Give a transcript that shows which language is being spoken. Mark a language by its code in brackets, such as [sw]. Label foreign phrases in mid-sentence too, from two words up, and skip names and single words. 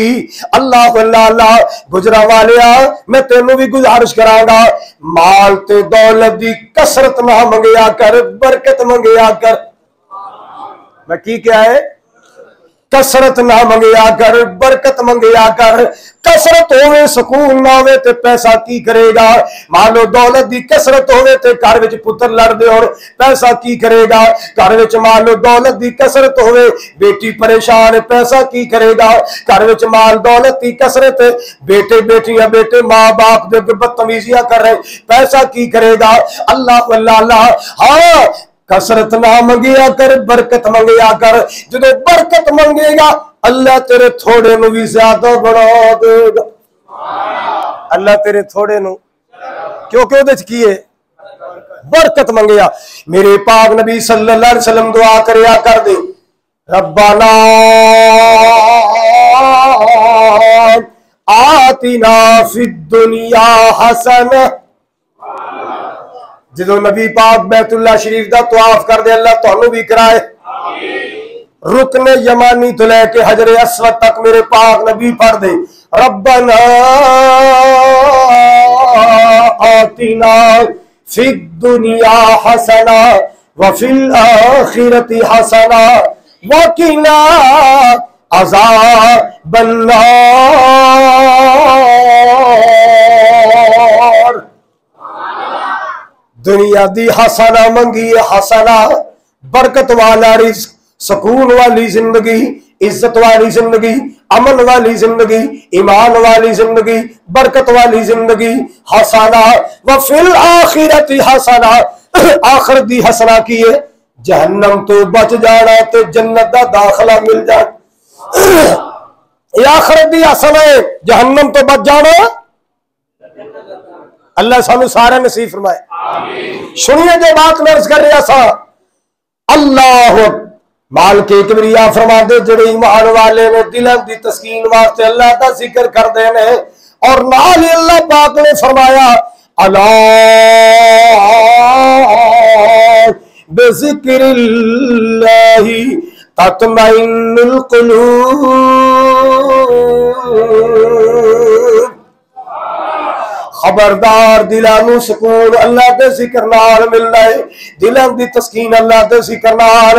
[pa] ਅੱਲਾਹ ਅੱਲਾਹ ਗੁਜਰਾ ਵਾਲਿਆ, ਮੈਂ ਤੈਨੂੰ ਵੀ ਗੁਜ਼ਾਰਿਸ਼ ਕਰਾਂਗਾ, ਮਾਲ ਤੇ ਦੌਲਤ ਦੀ ਕਸਰਤ ਨਾ ਮੰਗਿਆ ਕਰ, ਬਰਕਤ ਮੰਗਿਆ ਕਰ। ਮੈਂ ਕੀ ਕਿਆ ਹੈ? ਕਸਰਤ ਨਾ ਮੰਗਿਆ ਕਰ, ਬਰਕਤ ਮੰਗਿਆ ਕਰ। ਕਸਰਤ ਹੋਵੇ ਸੁਕੂਨ ਨਾ ਹੋਵੇ ਤੇ ਪੈਸਾ ਕੀ ਕਰੇਗਾ? ਮੰਨ ਲੋ ਦੌਲਤ ਦੀ ਕਸਰਤ ਹੋਵੇ ਤੇ ਘਰ ਵਿਚ ਪੁੱਤਰ ਲੜਦੇ ਔਰ ਪੈਸਾ ਕੀ ਕਰੇਗਾ? ਘਰ ਵਿਚ ਮੰਨ ਲੋ ਦੌਲਤ ਦੀ ਕਸਰਤ ਹੋਵੇ, ਬੇਟੀ ਪਰੇਸ਼ਾਨ, ਪੈਸਾ ਕੀ ਕਰੇਗਾ? ਘਰ ਵਿਚ ਮਾਲ ਦੌਲਤ ਦੀ ਕਸਰਤ, ਬੇਟੇ ਬੇਟੀਆਂ ਬੇਟੇ ਮਾਂ ਬਾਪ ਦੇ ਬਦਤਮੀਜ਼ੀਆਂ ਕਰ ਰਹੇ, ਪੈਸਾ ਕੀ ਕਰੇਗਾ? ਅੱਲਾਹ ਅੱਲਾਹ ਹਾਂ, ਕਸਰਤ ਨਾ ਮੰਗਿਆ ਕਰ, ਬਰਕਤ ਮੰਗਿਆ ਕਰ। ਜੋ ਬਰਕਤ ਮੰਗੇਗਾ ਅੱਲਾਹ ਤੇਰੇ ਥੋੜ੍ਹੇ ਨੂੰ ਵੀ ਜ਼ਿਆਦਾ ਵਧਾ ਦੇਗਾ। ਅੱਲਾਹ ਤੇਰੇ ਥੋੜ੍ਹੇ ਨੂੰ ਕਿਉਂਕਿ ਉਹਦੇ ਚ ਕੀ ਹੈ? ਬਰਕਤ ਮੰਗੇਗਾ। ਮੇਰੇ ਪਾਕ ਨਬੀ [ar] صلى الله عليه وسلم [pa] ਦੁਆ ਕਰਿਆ ਕਰਦੇ, [ar] ربنا آتنا في الدنيا حسنة. [pa] ਜੋ ਨਬੀ ਪਾਕ ਬੈਤੁੱਲਾ ਸ਼ਰੀਫ਼ ਕਾ ਤਵਾਫ਼ ਕਰਦੇ, ਅੱਲਾਹ ਤੁਹਾਨੂੰ ਵੀ ਕਰਾਏ। ਰੁਕਨੇ ਯਮਾਨੀ ਤੋਂ ਲੈਕੇ ਹਜਰੇ ਅਸਵਦ ਤਕ ਮੇਰੇ ਪਾਕ ਨਬੀ ਪੜ੍ਹਦੇ, [ar] ربنا آتنا في الدنيا حسنة وفي الآخرة حسنة وقنا عذاب النار. [pa] ਦੁਨੀਆ ਦੀ ਹਸਨਾ ਮੰਗੀ, ਹਸਨਾ ਬਰਕਤ ਵਾਲਾ ਰਿਜ਼ਕ, ਸੁਕੂਨ ਵਾਲੀ ਜ਼ਿੰਦਗੀ, ਇੱਜ਼ਤ ਵਾਲੀ ਜ਼ਿੰਦਗੀ, ਅਮਨ ਵਾਲੀ ਜ਼ਿੰਦਗੀ, ਈਮਾਨ ਵਾਲੀ ਜ਼ਿੰਦਗੀ, ਬਰਕਤ ਵਾਲੀ ਜ਼ਿੰਦਗੀ। [ar] حسنة وفي الآخرة حسنة, [pa] ਆਖ਼ਿਰਤ ਦੀ ਹਸਨਾ ਕੀ ਹੈ, ਜਹੰਨਮ ਤੋਂ ਬਚ ਜਾਣਾ ਤੇ ਜੰਨਤ ਦਾ ਦਾਖ਼ਲਾ ਮਿਲ ਜਾਏ। ਆਖ਼ਿਰਤ ਦੀ ਹਸਨਾ ਹੈ, ਜਹੰਨਮ ਤੋਂ ਬਚ ਜਾਣਾ। ਅੱਲਾਹ ਸਾਨੂੰ ਸਾਰੇ ਨਸੀਬ ਫ਼ਰਮਾਏ। ਸੁਣੀਏ ਜੋ ਬਾਤ ਮੈਂ ਅਰਜ਼ ਕਰ ਰਹਾ ਥਾ, ਅੱਲਾਹ ਮਾਲ ਕੇ ਕਿਬਰੀਆ ਫ਼ਰਮਾ ਦੇ, ਜਿਹੜੇ ਈਮਾਨ ਵਾਲੇ ਨੇ ਦਿਲ ਦੀ ਤਸਕੀਨ ਵਾਸਤੇ ਅੱਲਾਹ ਕਾ ਜ਼ਿਕਰ ਕਰ ਦੇਣੇ, ਔਰ ਨਾਲ ਅੱਲਾਹ ਪਾਕ ਨੇ ਫ਼ਰਮਾਇਆ [ar] ألا بذكر الله تطمئن القلوب. [pa] ਖ਼ਬਰਦਾਰ, ਦਿਲਾਂ ਨੂੰ ਸੁਕੂਨ ਅੱਲਾਹ ਕੇ ਜ਼ਿਕਰ ਨਾਲ ਮਿਲਣਾ ਹੈ, ਦਿਲੋਂ ਕੀ ਤਸਕੀਨ ਅੱਲਾਹ ਕੇ ਜ਼ਿਕਰ ਨਾਲ।